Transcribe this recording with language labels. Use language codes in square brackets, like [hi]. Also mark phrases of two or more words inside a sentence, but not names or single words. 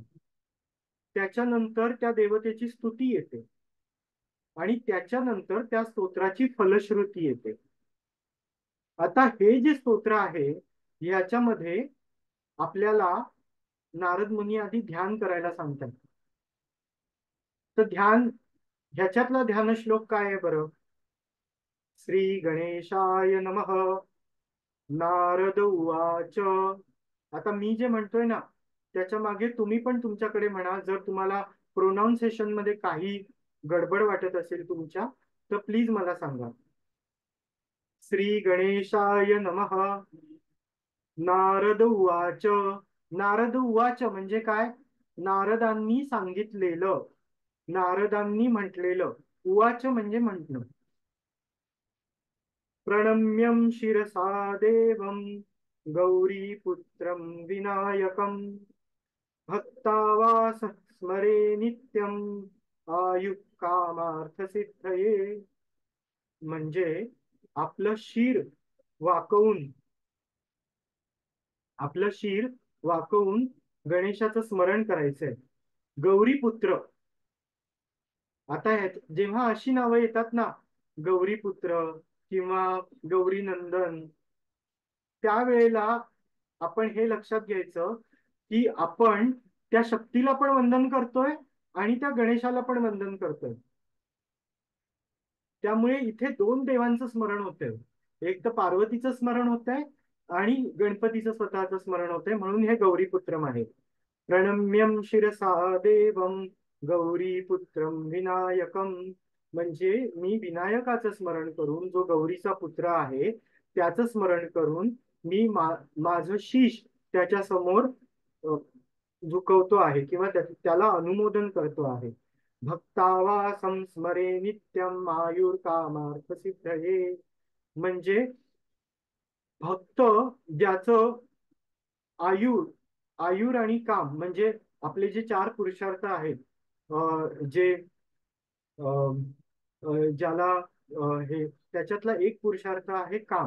[mr] त्याच्यानंतर त्या देवतेची स्तुती येते आणि त्याच्यानंतर त्या स्तोत्राची फलश्रुती येते. आता हे जे स्तोत्र आहे याच्यामध्ये आपल्याला नारद मुनी आधी ध्यान करायला सांगतात. तर ह्याच्यातला ध्यान श्लोक काय आहे बरं? [sa] श्री गणेशाय नमः. नारद उवाच. [mr] आता मी जे म्हणतोय ना त्याच्या मागे तुम्ही पण तुमच्याकडे म्हणा. जर तुम्हाला प्रोनाऊन्सिएशन मध्ये काही गडबड वाटत असेल तुमच्या, तर प्लीज मला सांगा. [sa] श्री गणेशाय नमः. [mr] नारद उवाच. नारद उवाच म्हणजे काय? नारदांनी सांगितलेलं, नारदांनी म्हटलेलं. उवाच म्हणजे म्हटणं. [sa] प्रणम्यं शिरसा देवं गौरीपुत्रं विनायकं भक्तावास स्मरे नित्यं आयु कामार्थ सिद्धये. [mr] म्हणजे आपलं शिर वाकवून, आपलं शिर वाकवून गणेशाचं स्मरण करायचंय. गौरीपुत्र. आता जेव्हा अशी नावं येतात ना, गौरीपुत्र किंवा गौरी नंदन, त्यावेळेला आपण हे लक्षात घ्यायचं की आपण त्या शक्तीला पण वंदन करतोय आणि त्या गणेशाला पण वंदन करतोय. त्यामुळे इथे दोन देवांचं स्मरण होतंय. एक तर पार्वतीचं स्मरण होतंय आणि गणपतीचं स्वतःचं स्मरण होतंय, म्हणून हे गौरीपुत्रम आहे. [sa] प्रणम्यं शिरसा देवं गौरीपुत्रं विनायकं. [mr] म्हणजे मी विनायकाचं स्मरण करून, जो गौरीचा पुत्र आहे त्याचं स्मरण करून मी माझं शीश त्याच्या समोर झुकवतो आहे किंवा त्याला अनुमोदन करतो आहे. [sa] भक्तावा संस्मरे नित्यम आयुर कामार्थ सिद्धये. [mr] म्हणजे भक्त ज्याचं आयुर, आयुर आणि काम म्हणजे आपले जे चार पुरुषार्थ आहेत, जे ज्याला हे त्याच्यातला एक पुरुषार्थ आहे काम.